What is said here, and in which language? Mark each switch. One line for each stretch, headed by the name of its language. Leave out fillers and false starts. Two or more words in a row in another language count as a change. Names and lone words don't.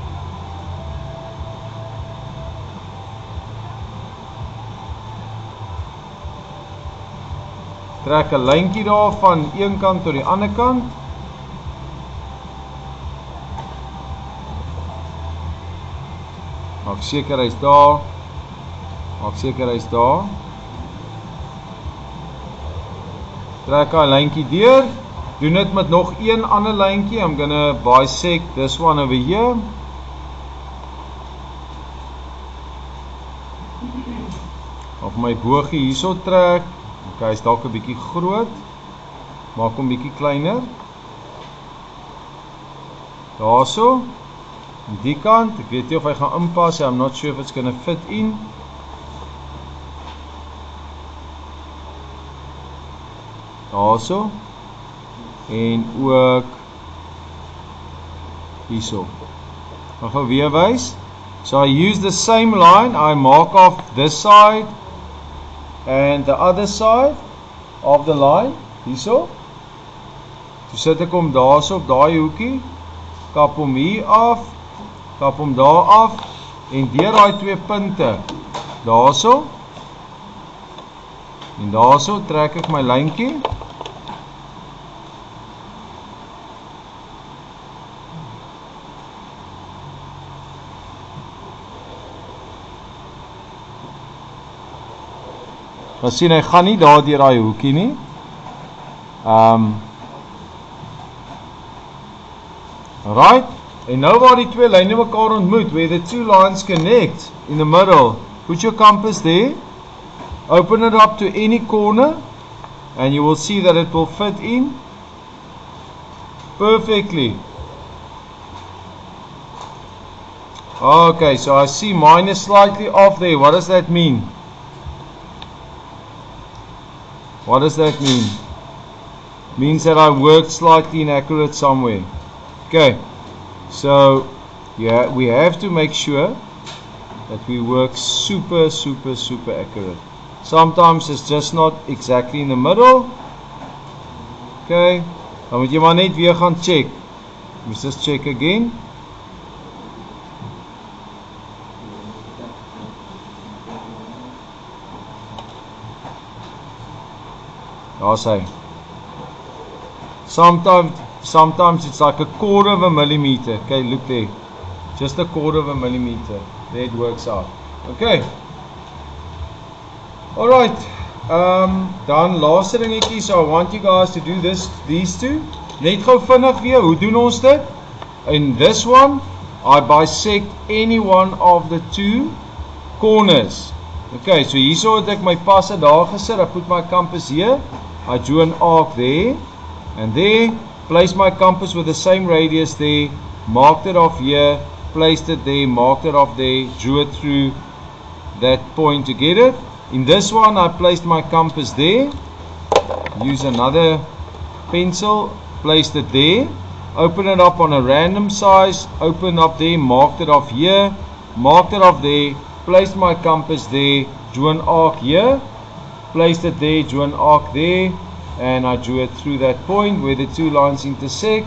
Afrikaans: Trek 'n lyntjie daar van een kant tot die ander kant. Maak seker hy's daar. Maak seker hy's daar. Trek hy lyntjie deur. Doen dit met nog een ander lyntjie.
English: I'm gonna bisect this one over here.
Afrikaans: Of my boogie hierso trek. Okay, hy's dalk 'n bietjie groot. Maak hom bietjie kleiner. Daarso. Aan die kant, ek weet nie of hy gaan inpas,
English: I'm not sure if it's gonna fit in.
Afrikaans: Daarso. En ook hierso. Ek gaan weer wys.
English: So I use the same line, I mark off this side and the other side of the line,
Afrikaans: hierso. So sit ek hom daarso op daai hoekie, kap hom hier af, kap hom daar af en deur daai twee punte daarso. En daarso trek ek my lyntjie. Ons sien hy gaan nie daar deur daai hoekie nie. Right. En nou waar die twee lyne mekaar ontmoet,
English: where the two lines connect in the middle, put your compass there. Open it up to any corner and you will see that it will fit in perfectly. Okay, so I see mine is slightly off there. What does that mean? What does that mean? Means that I worked slightly inaccurate somewhere. Okay, so yeah, we have to make sure that we work super accurate. Sometimes it's just not exactly in the middle.
Afrikaans: Okay, dan moet jy maar net weer gaan check.
English: Let's just check again.
Afrikaans: Daar's hy.
English: Sometimes it's like a quarter of a millimeter. Okay, look there. Just a quarter of a millimeter. There it works out. Okay. Alright.
Afrikaans: Dan laaste dingetjie.
English: So I want you guys to do these two.
Afrikaans: Net gou vinnig weer. Hoe doen ons dit?
English: In this one, I bisect any one of the two corners.
Afrikaans: Okay, so hierso het ek my passe daar gesit.
English: I put my compass here. I drew an arc there. And there, place my compass with the same radius there, marked it off here, placed it there, marked it off there, drew it through that point to get it. In this one, I placed my compass there, use another pencil, placed it there, open it up on a random size, open up there, marked it off here, marked it off there, placed my compass there, drew an arc here, placed it there, drew an arc there, and I drew it through that point where the two lines intersect.